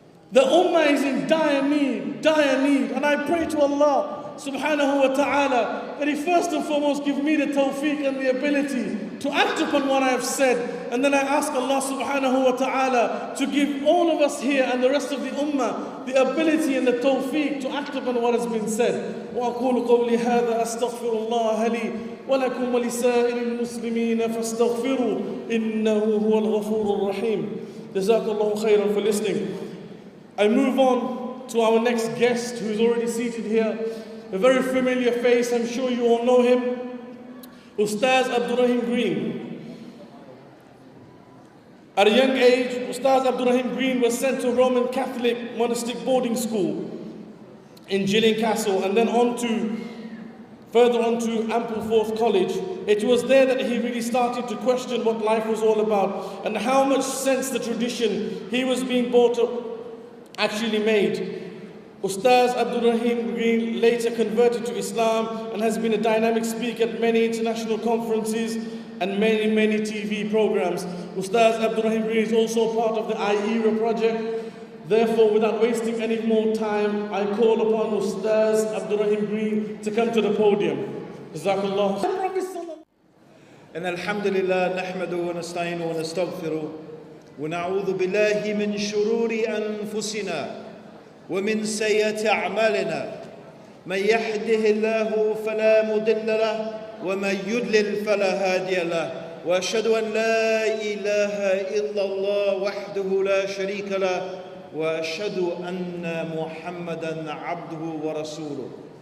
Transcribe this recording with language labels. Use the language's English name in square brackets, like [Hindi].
[English] The ummah is in dire need, and I pray to Allah subhanahu wa ta'ala that He first and foremost give me the tawfiq and the ability to act upon what I have said, and then I ask Allah subhanahu wa ta'ala to give all of us here and the rest of the ummah the ability and the tawfiq to act upon what has been said. [Arabic] وأقول قولي هذا أستغفر الله لي ولكم ولسائر المسلمين فاستغفروا إنه هو الغفور الرحيم. جزاك الله خيرا [English] for listening. I move on to our next guest, who is already seated here. A very familiar face, I'm sure you all know him. Ustaz Abdurrahim Green. At a young age, Ustaz Abdurrahim Green was sent to Roman Catholic monastic boarding school in Gilling Castle, and then further on to Ampleforth College. It was there that he really started to question what life was all about and how much sense the tradition he was being brought up actually made. Ustaz Abdurrahim Green later converted to Islam and has been a dynamic speaker at many international conferences and many TV programs. Ustaz Abdurrahim Green is also part of the IERA project. Therefore, without wasting any more time, I call upon Ustaz Abdurrahim Green to come to the podium. Jazakallah. [Arabic] إن الحمد لله نحمده ونستعينه ونستغفره ونعوذ بالله من شرور أنفسنا ومن سيئات أعمالنا من يهده الله فلا مضل له ومن يضلل فلا هادي له وأشهد أن لا إله إلا الله وحده لا شريك له وأشهد أن محمدا عبده ورسوله